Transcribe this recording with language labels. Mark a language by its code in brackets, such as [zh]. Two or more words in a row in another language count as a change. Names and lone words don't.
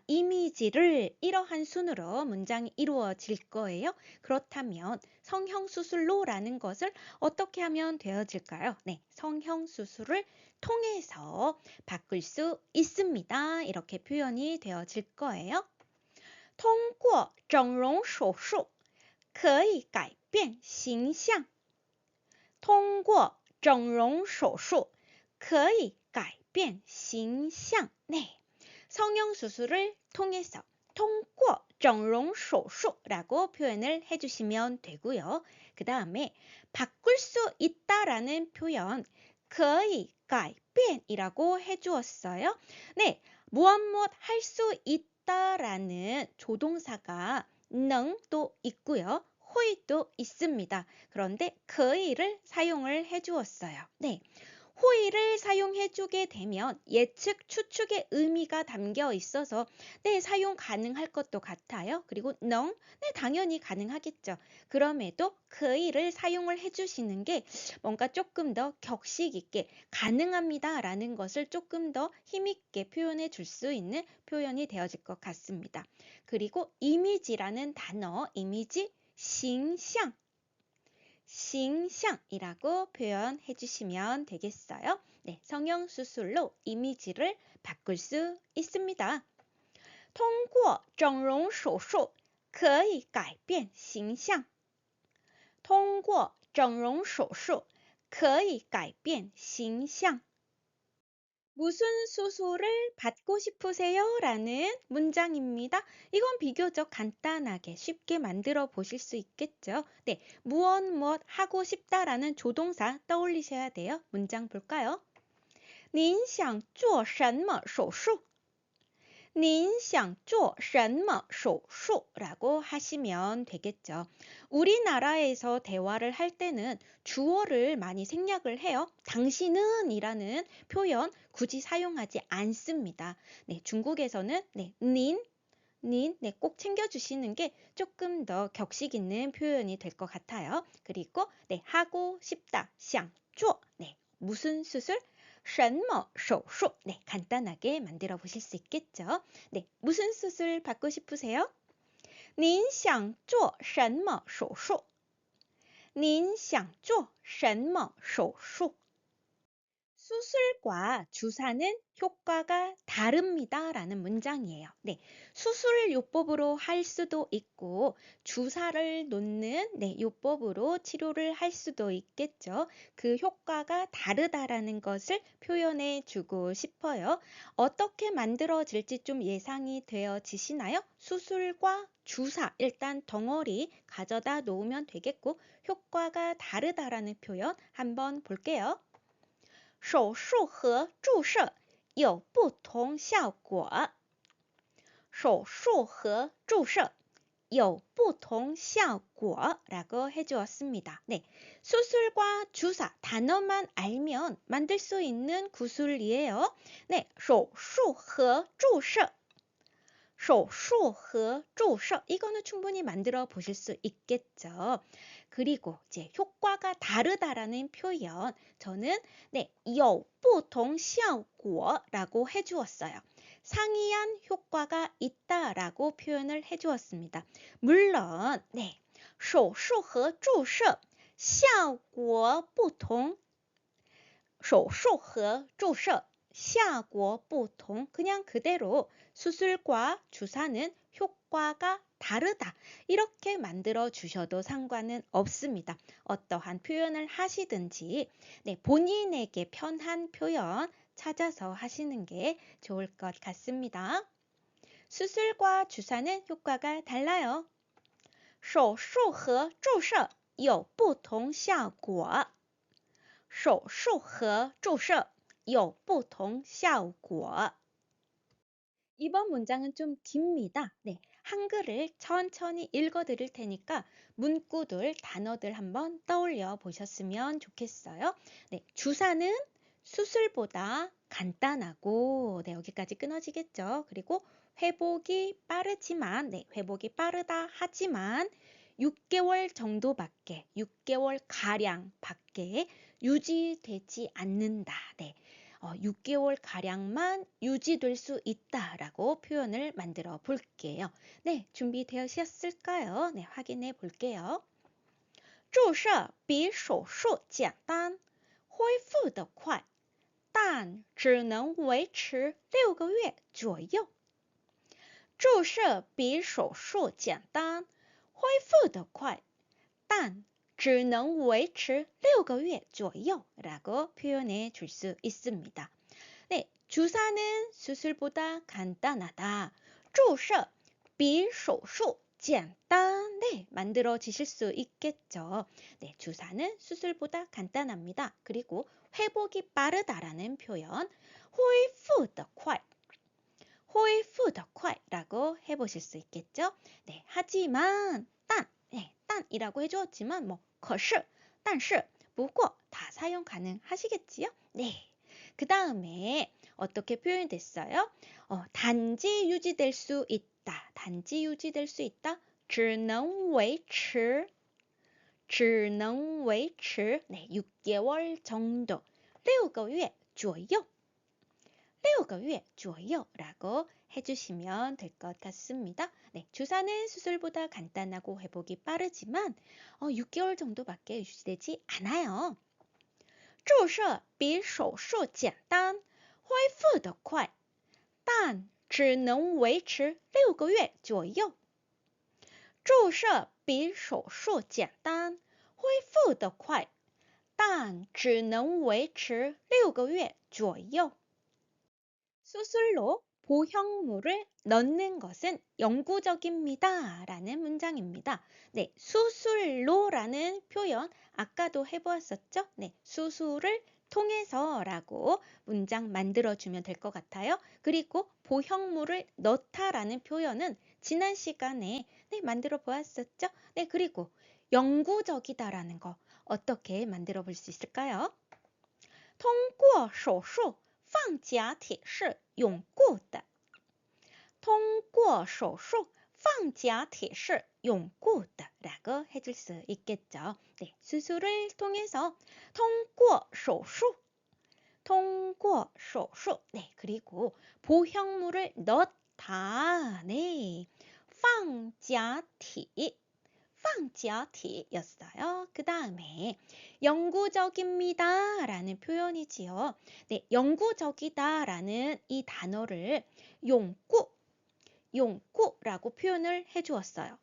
[ko] 이미지를 이러한 순으로 문장이 이루어질 거예요. 그렇다면 성형수술로 라는 것을 어떻게 하면 되어질까요? 네, 성형수술을 통해서 바꿀 수 있습니다. 이렇게 표현이 되어질 거예요. [zh] 通过整容手术可以改变形象.通过整容手术可以改变形象. [ko] 네, 성형수술을 통해서 [zh] 通过整容手术 [ko] 라고 표현을 해주시면 되고요. 그 다음에 바꿀 수 있다라는 표현 [zh] 可以改变 [ko] 이라고 해주었어요. 네, 무엇 할 수 있다라는 조동사가 能도 있고요. 호의도 있습니다. 그런데 可以를 사용을 해주었어요. 네, 호의를 사용해주게 되면 예측, 추측의 의미가 담겨 있어서 네, 사용 가능할 것도 같아요. 그리고 能, 네, 당연히 가능하겠죠. 그럼에도 可以를 사용을 해주시는 게 뭔가 조금 더 격식 있게 가능합니다 라는 것을 조금 더 힘있게 표현해 줄 수 있는 표현이 되어질 것 같습니다. 그리고 이미지라는 단어, 이미지, [zh] 形象, [ko] 形象이라고 표현해 주시면 되겠어요. 네, 성형수술로 이미지를 바꿀 수 있습니다. [zh] 通过整容手术可以改变形象.通过整容手术可以改变形象. [ko] 무슨 수술을 받고 싶으세요? 라는 문장입니다. 이건 비교적 간단하게 쉽게 만들어 보실 수 있겠죠. 네, 무엇 하고 싶다라는 조동사 떠올리셔야 돼요. 문장 볼까요? [zh] 您想做什么手术? 您想做什么手术? [ko] 라고 하시면 되겠죠. 우리나라에서 대화를 할 때는 주어를 많이 생략을 해요. 당신은 이라는 표현 굳이 사용하지 않습니다. 네, 중국에서는 네, 닌, 네, 꼭 챙겨주시는 게 조금 더 격식 있는 표현이 될 것 같아요. 그리고 네, 하고 싶다, [zh] 想做, [ko] 네, 무슨 수술? [zh] 什么手术? [ko] 네, 간단하게 만들어 보실 수 있겠죠. 네, 무슨 수술 받고 싶으세요? [zh] 您想做什么手术?您想做什么手术? [ko] 수술과 주사는 효과가 다릅니다. 라는 문장이에요. 네, 수술 요법으로 할 수도 있고 주사를 놓는 네, 요법으로 치료를 할 수도 있겠죠. 그 효과가 다르다라는 것을 표현해 주고 싶어요. 어떻게 만들어질지 좀 예상이 되어지시나요? 수술과 주사, 일단 덩어리 가져다 놓으면 되겠고 효과가 다르다라는 표현 한번 볼게요. [zh] 手术和注射有不同效果。手术和注射有不同效果 [ko] 라고 해주었습니다. 네, 수술과 주사 단어만 알면 만들 수 있는 구술이에요. 네, [zh] 手术和注射手术和注射 [ko] 이거는 충분히 만들어 보실 수 있겠죠. 그리고 이제 효과가 다르다라는 표현 저는 네, [zh] 有不同效果 [ko] 라고 해주었어요. 상이한 효과가 있다라고 표현을 해주었습니다. 물론 네, [zh] 手术和注射效果不同手术和注射效果不同 [ko] 그냥 그대로 수술과 주사는 효과가 다르다. 이렇게 만들어 주셔도 상관은 없습니다. 어떠한 표현을 하시든지 네, 본인에게 편한 표현 찾아서 하시는 게 좋을 것 같습니다. 수술과 주사는 효과가 달라요. [zh] 手术和注射有不同效果. 手术和注射有不同效果. [ko] 이번 문장은 좀 깁니다. 네, 한글을 천천히 읽어드릴 테니까 문구들, 단어들 한번 떠올려 보셨으면 좋겠어요. 네, 주사는 수술보다 간단하고, 네, 여기까지 끊어지겠죠. 그리고 회복이 빠르지만, 네, 회복이 빠르다 하지만 6개월 정도밖에, 6개월 가량밖에 유지되지 않는다. 네. 6개월 가량만 유지될 수 있다라고 표현을 만들어 볼게요. 네, 준비되셨을까요? 네, 확인해 볼게요. [zh] 注射比手术简单，恢复得快，但只能维持6个月左右。注射比手术简单，恢复得快，但只能维持6个月左右 [ko] 라고 표현해 줄 수 있습니다. 네, 주사는 수술보다 간단하다. [zh] 注射比手术简单. [ko] 네, 만들어지실 수 있겠죠. 네, 주사는 수술보다 간단합니다. 그리고 회복이 빠르다라는 표현, [zh] 恢复得快. 恢复得快 [ko] 라고 해보실 수 있겠죠. 네, 하지만, 네, 딴이라고 해주었지만, [zh] 可是, 但是, 不过, [ko] 다 사용 가능하시겠지요? 네. 그 다음에 어떻게 표현됐어요? 단지 유지될 수 있다. 단지 유지될 수 있다. [zh] 只能维持. 只能维持. [ko] 네, 6개월 정도. [zh] 6 个月左右. 6个月左右 [ko] 라고 해주시면 될 것 같습니다. 네, 주사는 수술보다 간단하고 회복이 빠르지만 6개월 정도밖에 유지되지 않아요. [zh] 注射比手术简单，恢复得快，但只能维持6个月左右。注射比手术简单，恢复得快，但只能维持6个月左右。 [ko] 수술로 보형물을 넣는 것은 영구적입니다. 라는 문장입니다. 네, 수술로라는 표현 아까도 해보았었죠? 네, 수술을 통해서 라고 문장 만들어주면 될 것 같아요. 그리고 보형물을 넣다라는 표현은 지난 시간에 네, 만들어 보았었죠? 네, 그리고 영구적이다라는 거 어떻게 만들어 볼 수 있을까요? [zh] 通过手术放假铁是永固的。通过手术放假铁是永固的 [ko] 라고 해줄 수 있겠죠. 네, 수술을 통해서 [zh] 通过手术 通过手术 [ko] 네, 그리고 보형물을 넣다. 네. [zh] 放假体放假体였어요. [ko] 그 다음에 영구적입니다 라는 표현이지요. 네, 영구적이다 라는 이 단어를 용구라고 표현을 해주었어요.